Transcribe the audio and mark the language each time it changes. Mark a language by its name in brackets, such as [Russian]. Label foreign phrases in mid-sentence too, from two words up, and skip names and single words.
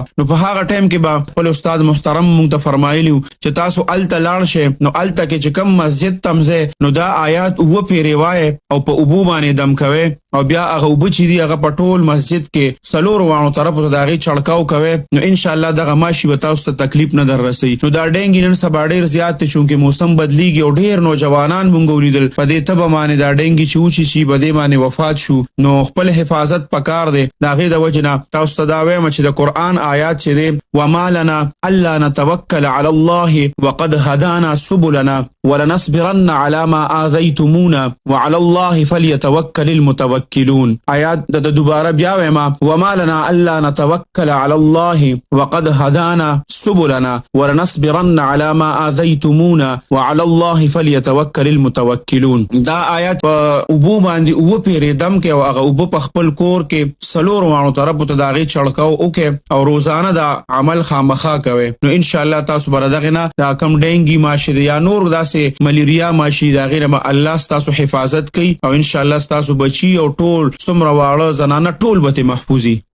[Pashto] نو په هغه ټایم کې به خپل استاد محترم موږ ته فرمایلي وو چې تاسو هلته لاړ شئ، نو هلته کې چې کوم مسجد ته ځئ نو دا آیات اوه پیرې وایئ او په اوبو باندې دم کوئ، او بیا هغه اوبه چې دي هغه په ټول مسجد کې څلورو واړو طرفو ته د هغې چړکاو کوئ، نو انشاءالله دغه ماشي به تاسو ته تکلیف نه در رسوي. نو دا ډینګي نن سبا ډېر زیات دی چونکې موسم بدلیږي او ډېر نوجوانان مونږ ولیدل په دې تبه باندې دا ډینګي چې وچیچي په دې باندې وفات شو. نو خپل حفاظت پکار دی، د هغې د وجې نه تاسو ته دا وایم چې د قرآن آیات چې دی [Arabic] وما لنا الا نتوکل علی الله وقد هدانا سبلنا ولنصبرن على ما آذیتمونا وعلى الله فلیتوکل المتوکلون. [Pashto] آیات د دوباره بیا وایم [Arabic] وما لنا الا نتوکل علی الله وقد هدانا سبلنا ولنصبرن على ما آذیتمونا وعلى الله فلیتوکل المتوکلون. [Pashto] دا آیات په اوبو باندې اوه پیرې دم کې او هغه اوبه په خپل کور کې څلور واړو طرفو ته د هغې چړکاو وکړئ او روزانه دا عمل خامخا کوئ، نو انشاءالله تاسو به د دغې نه دا کوم ډینګي ماشي دی یا نور داسې ملیریا ماشي د هغې نه به الله ستاسو حفاظت کوي، او انشاءالله ستاسو بچي او ټول څومره واړه زنانه ټول به ترې محفوظي.